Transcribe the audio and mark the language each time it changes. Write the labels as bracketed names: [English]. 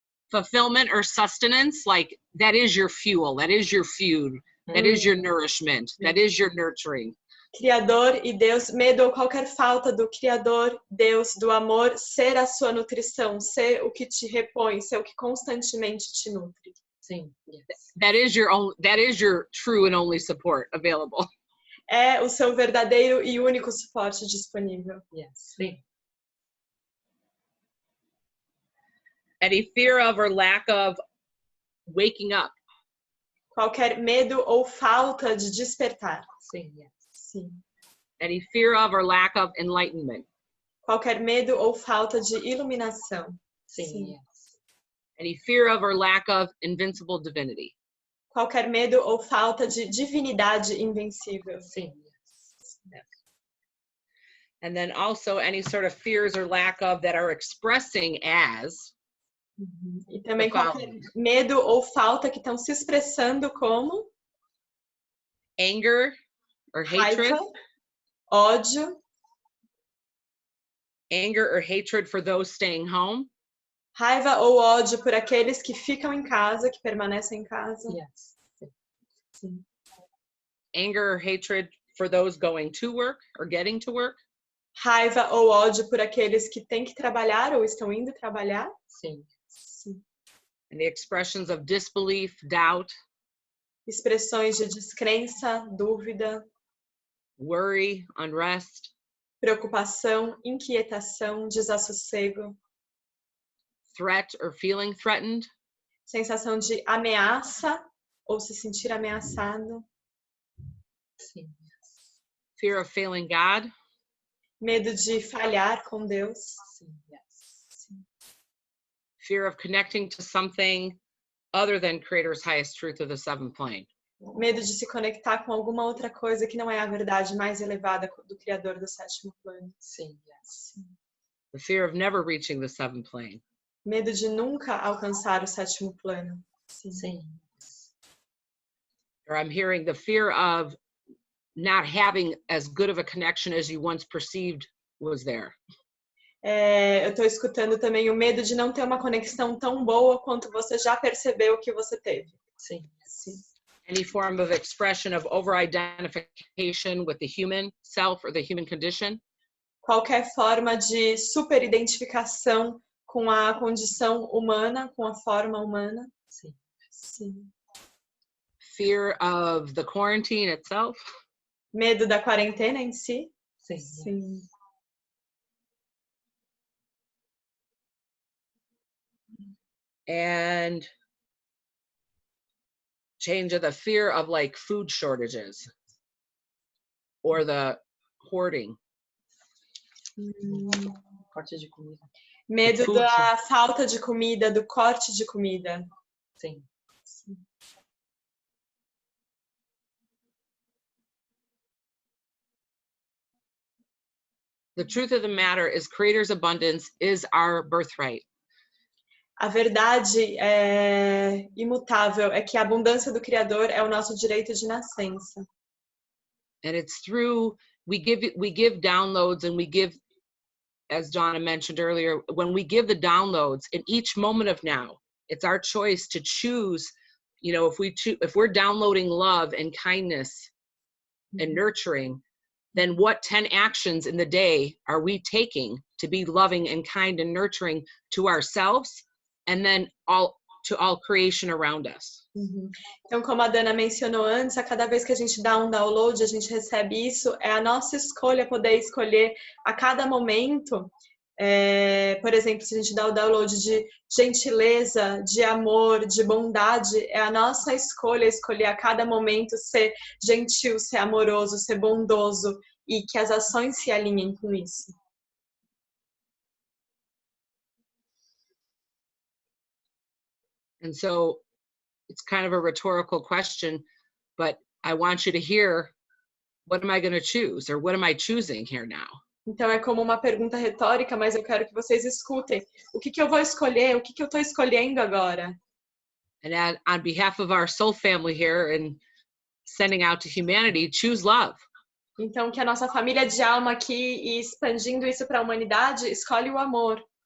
[English] Fulfillment or sustenance, like that is your fuel, that is your food, that is your nourishment, that is your nurturing. [Portuguese] Criador e Deus, medo ou qualquer falta do Criador, Deus, do amor, ser a sua nutrição, ser o que te repõe, ser o que constantemente te nutre. Sim. [English] Yes. That is your true and only support available. [Portuguese] É o seu verdadeiro e único suporte disponível. [English] Yes. [Portuguese] Sim. [English] Any fear of or lack of waking up. [Portuguese] Qualquer medo ou falta de despertar. Sim. [English] Yes. [Portuguese] Sim. [English] Any fear of or lack of enlightenment. [Portuguese] Qualquer medo ou falta de iluminação. Sim. [English] Yes. Any fear of or lack of invincible divinity. [Portuguese] Qualquer medo ou falta de divinidade invencível. Sim. [English] And then also any sort of fears or lack of that are expressing as [Portuguese] E também [English] the [Portuguese] qualquer [English] following: [Portuguese] medo ou falta que estão se expressando como [English] anger or hatred, [Portuguese] raiva, ódio, [English] anger or hatred for those staying home, [Portuguese] raiva ou ódio por aqueles que ficam em casa, que permanecem em casa. [English] Yes. [Portuguese] Sim. [English] anger or hatred for those going to work or getting to work, [Portuguese] Raiva ou ódio por aqueles que têm que trabalhar ou estão indo trabalhar. Sim. Sim. [English] and the expressions of disbelief, doubt, [Portuguese] Expressões de descrença, dúvida, [English] worry, unrest, [Portuguese] preocupação, inquietação, desassossego, [English] threat or feeling threatened, [Portuguese] sensação de ameaça ou se sentir ameaçado, Sim. [English] fear of failing God, [Portuguese] medo de falhar com Deus, Sim. [English] Yes. fear of connecting to something other than Creator's highest truth of the seventh plane, [Portuguese] medo de se conectar com alguma outra coisa que não é a verdade mais elevada do Criador do sétimo plano. Sim. [English] Yes. the fear of never reaching the seventh plane, [Portuguese] Medo de nunca alcançar o sétimo plano. Sim. Sim. [English] or I'm hearing the fear of not having as good of a connection as you once perceived was there. [Portuguese] Eu estou escutando também o medo de não ter uma conexão tão boa quanto você já percebeu que você teve. Sim. Sim. [English] Any form of expression of over-identification with the human self or the human condition, [Portuguese] Qualquer forma de superidentificação com a condição humana, com a forma humana. Sim. Sim. [English] fear of the quarantine itself, [Portuguese] Medo da quarentena em si. Sim. Sim. [English] and change of the fear of like food shortages or the hoarding. [Portuguese] Corte de comida. Medo [English] Food [Portuguese] da falta de comida, do corte de comida. Sim. [English] The truth of the matter is Creator's abundance is our birthright. [Portuguese] A verdade imutável é que a abundância do Criador é o nosso direito de nascença. [English] And it's through, we give downloads, and we give, as Donna mentioned earlier, when we give the downloads in each moment of now, it's our choice to choose, you know, if we're downloading love and kindness and nurturing, then what 10 actions in the day are we taking to be loving and kind and nurturing to ourselves and then to all creation around us? [Portuguese] Então, como a Dana mencionou antes, a cada vez que a gente dá um download, a gente recebe isso, é a nossa escolha poder escolher a cada momento. Por exemplo, se a gente dá o download de gentileza, de amor, de bondade, é a nossa escolha escolher a cada momento ser gentil, ser amoroso, ser bondoso e que as ações se alinhem com isso. [English] And so it's kind of a rhetorical question, but I want you to hear, what am I going to choose, or what am I choosing here now? [Portuguese] Então é como uma pergunta retórica, mas eu quero que vocês escutem. O que eu vou escolher? O que eu estou escolhendo agora? [English] And on behalf of our soul family here and sending out to humanity, choose love. [Portuguese] Então, que a nossa família de alma aqui e expandindo isso para a humanidade, escolhe o amor.